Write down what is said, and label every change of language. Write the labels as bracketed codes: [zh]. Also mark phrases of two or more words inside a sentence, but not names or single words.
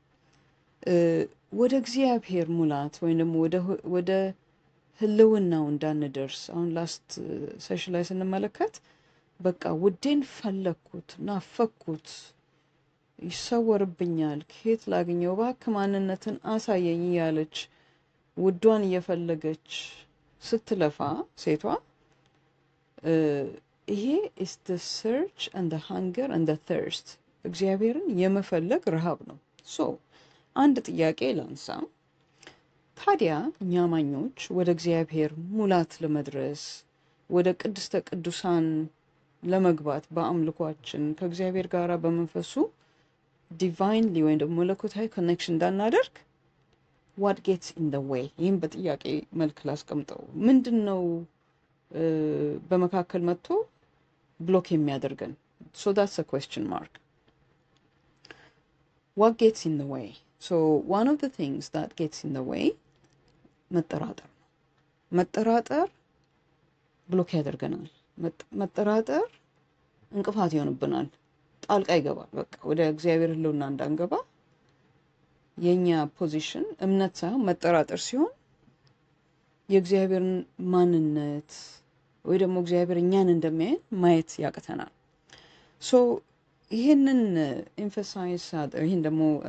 [am] ወደ እግዚአብሔር ሙላት ወይም ደግሞ ወደ ህልውናው እንዳንደርስ አሁን [en] last session [am] ላይ ስንመለከት በቃ ውዴን ፈለኩት፣ ናፈኩት፣ ይሰወርብኛል፣ ከየት ላገኘው፣ እባክህ ማንነትን አሳየኝ ያለች ውዷን እየፈለገች ስትለፋ ሴቷ ይሄ [en] is the search and the hunger and the thirst [am] እግዚአብሔርን የመፈለግ ረሃብ ነው። ሶ አንድ ጥያቄ ላንሳ። ታዲያ እኛ አማኞች ወደ እግዚአብሔር ሙላት ለመድረስ ወደ ቅድስተ ቅዱሳን ለመግባት በአምልኳችን ከእግዚአብሔር ጋር በመንፈሱ ዲቫይንሊ ወይም ደግሞ መለኮታዊ ኮኔክሽን እንዳናደርግ [en] what gets in the way? [am] ይህም በጥያቄ መልክ ላስቀምጠው። ምንድን ነው በመካከል መጥቶ ብሎክ የሚያደርገን? [en] So that's a question mark. What gets in the way? So one of the things that gets in the way [am] መጠራጠር ነው። መጠራጠር ብሎክ ያደርገናል። መጠራጠር እንቅፋት ይሆንብናል። ጣልቃ ይገባል። በቃ ወደ እግዚአብሔር ህልውና እንዳንገባ የኛ ፖዚሽን እምነት ሳይሆን መጠራጠር ሲሆን የእግዚአብሔርን ማንነት ወይ ደግሞ እግዚአብሔር እኛን እንደሚያየን ማየት ያቅተናል። ሶ ይሄንን ኤምፋሳይዝ ይሄን ደግሞ